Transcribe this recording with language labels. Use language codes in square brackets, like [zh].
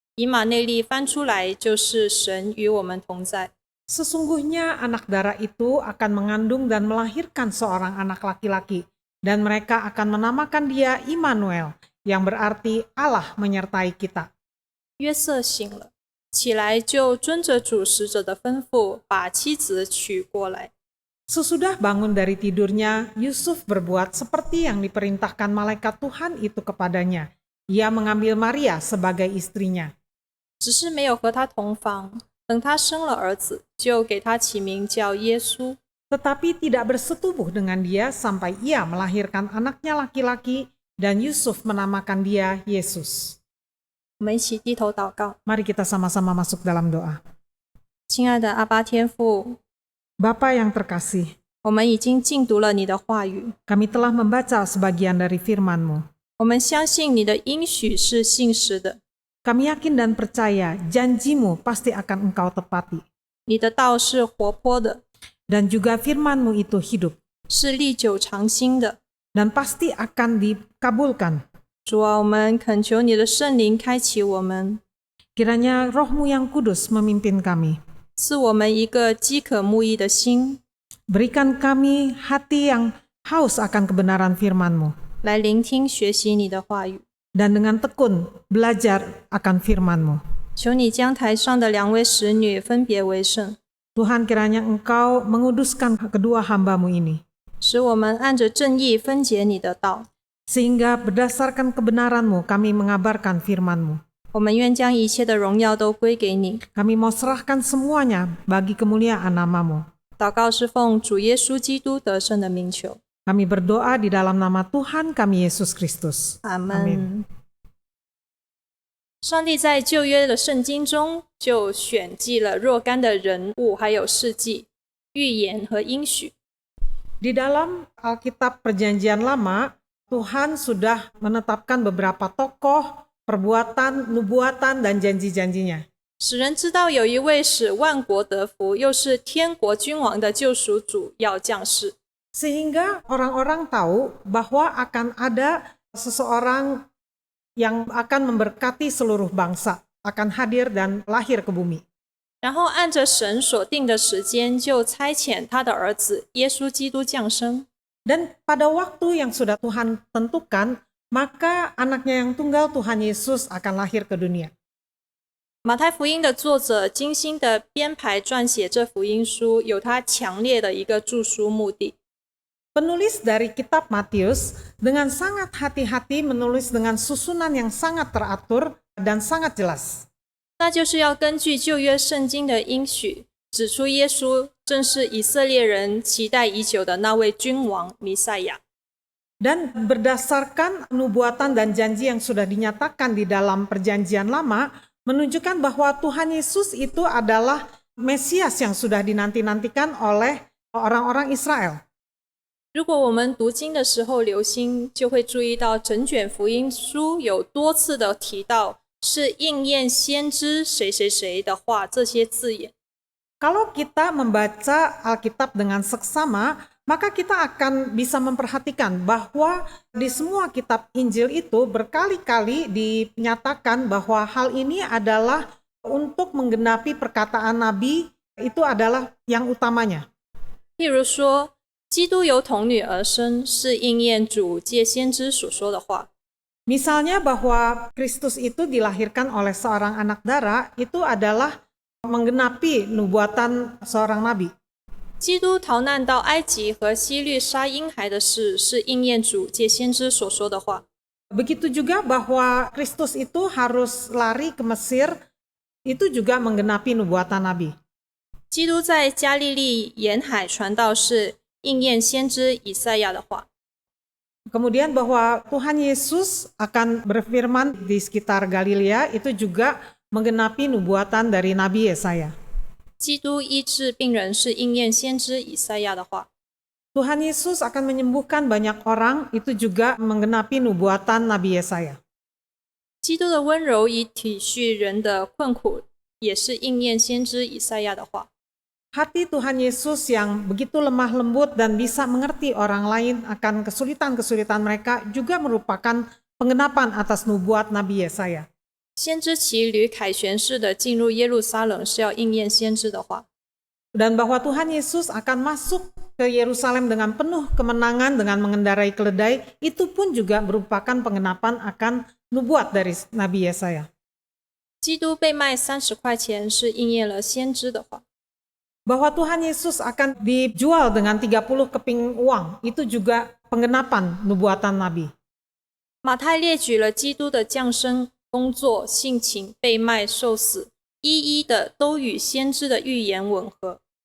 [zh] 以马内利翻出来就是神与我们同在。 [id] Sesungguhnya anak darah itu akan mengandung dan melahirkan seorang anak laki-laki, dan mereka akan menamakan dia Immanuel, yang berarti Allah menyertai kita. [zh] 约瑟醒了，起来就遵着主使者的吩咐，把妻子娶过来。 [id] Sesudah bangun dari tidurnya, Yusuf berbuat seperti yang diperintahkan malaikat Tuhan itu kepadanya. Ia mengambil Maria sebagai istrinya. [zh] 只是没有和他同房。等他生了儿子，就给他起名叫耶稣。 [id] Tetapi tidak bersetubuh dengan dia sampai ia melahirkan anaknya laki-laki, dan Yusuf menamakan dia Yesus. [zh] 我们一起低头祷告。 [id] Mari kita sama-sama masuk dalam doa. [zh] 亲爱的阿爸天父， [id] Bapa yang terkasih, [zh] 我们已经尽读了你的话语， [id] kami telah membaca sebagian dari firman-Mu. [zh] 我们相信你的应许是信实的， [id] Kami yakin dan percaya janji-Mu pasti akan Engkau tepati. [zh] 你的道是活泼的， [id] Dan juga firman-Mu itu hidup [zh] 是历久常新的。 [id] dan pasti akan dikabulkan. [zh] 主啊，我们恳求你的圣灵开启我们， [id] Kiranya Roh-Mu yang kudus memimpin kami. [zh] 赐我们一个饥渴慕义的心， [id] Berikan kami hati yang haus akan kebenaran firman-Mu, [zh] 来聆听学习你的话语。 [id] dan dengan tekun belajar akan firman-Mu. [zh] 求你将台上的2位使女分别为圣， [id] Tuhan, kiranya Engkau menguduskan kedua hamba-Mu ini, [zh] 使我们按着正义分解你的道。 [id] sehingga berdasarkan kebenaran-Mu kami mengabarkan firman-Mu. [zh] 我们愿将一切的荣耀都归给你。 [id] Kami mau serahkan semuanya bagi kemuliaan nama-Mu. [zh] 祷告是奉主耶稣基督得胜的名求。 [id] Kami berdoa di dalam nama Tuhan kami Yesus Kristus. [zh] 阿 [id] Amin. [zh] 门。上帝在旧约的圣经中就选记了若干的人物，还有事迹、预言和应许。 [id] Di dalam Alkitab Perjanjian Lama, Tuhan sudah menetapkan beberapa tokoh, perbuatan, nubuatan, dan janji-janjinya. [zh] 使人知道有一位使万国得福，又是天国君王的救赎主要降世。 [id] Sehingga orang-orang tahu bahwa akan ada seseorang yang akan memberkati seluruh bangsa. akan hadir dan lahir ke bumi. [zh] 然后按着神所定的时间，就差遣他的儿子耶稣基督降生。 [id] Dan pada waktu yang sudah Tuhan tentukan, maka anaknya yang tunggal Tuhan Yesus akan lahir ke dunia. [zh] 马太福音的作者精心的编排撰写这福音书，有他强烈的一个著书目的。 [id] Penulis dari kitab Matius dengan sangat hati-hati menulis dengan susunan yang sangat teratur dan sangat jelas. [zh] 那就是要根据旧约圣经的应许，指出耶稣正是以色列人期待已久的那位君王弥赛亚。 [id] Dan berdasarkan nubuatan dan janji yang sudah dinyatakan di dalam perjanjian lama, menunjukkan bahwa Tuhan Yesus itu adalah Mesias yang sudah dinanti-nantikan oleh orang-orang Israel. [zh] 如果我们读经的时候留心，就会注意到整卷福音书有多次的提到是应验先知谁谁谁的话这些字眼。 [id] Kalau kita membaca Alkitab dengan seksama, maka kita akan bisa memperhatikan bahwa di semua kitab Injil itu berkali-kali dinyatakan bahwa hal ini adalah untuk menggenapi perkataan Nabi, itu adalah yang utamanya. [zh] 譬如说，基督由童女而生，是应验主借先知所说的话。 [id] Misalnya bahwa Kristus itu dilahirkan oleh seorang anak darah, itu adalah menggenapi nubuatan seorang nabi. [zh] 基督逃难到埃及和希律杀婴孩的事，是应验主借先知所说的话。 [id] Begitu juga bahwa Kristus itu harus lari ke Mesir, itu juga menggenapi nubuatan nabi. [zh] 基督在加利利沿海传道，是应验先知以赛亚的话。 [id] Kemudian bahwa Tuhan Yesus akan berfirman di sekitar Galilea, itu juga menggenapi nubuatan dari Nabi Yesaya. [zh] 基督医治病人，是应验先知以赛亚的话。 [id] Tuhan Yesus akan menyembuhkan banyak orang, itu juga menggenapi nubuatan Nabi Yesaya. [zh] 基督的温柔以体恤人的困苦，也是应验先知以赛亚的话。 [id] Hati Tuhan Yesus yang begitu lemah lembut dan bisa mengerti orang lain akan kesulitan-kesulitan mereka juga merupakan penggenapan atas nubuat Nabi Yesaya. [zh] 先知骑驴凯旋式的进入耶路撒冷，是要应验先知的话。 [id] Dan bahwa Tuhan Yesus akan masuk ke Yerusalem dengan penuh kemenangan dengan mengendarai keledai, itu pun juga merupakan penggenapan akan nubuat dari Nabi Yesaya. [zh] 基督被卖30块钱，是应验了先知的话。 [id] Bahwa Tuhan Yesus akan dijual dengan 30 keping uang, itu juga penggenapan nubuatan Nabi. [zh] 马太列举了基督的降生、工作、性情、被卖、受死，一一的都与先知的预言吻合。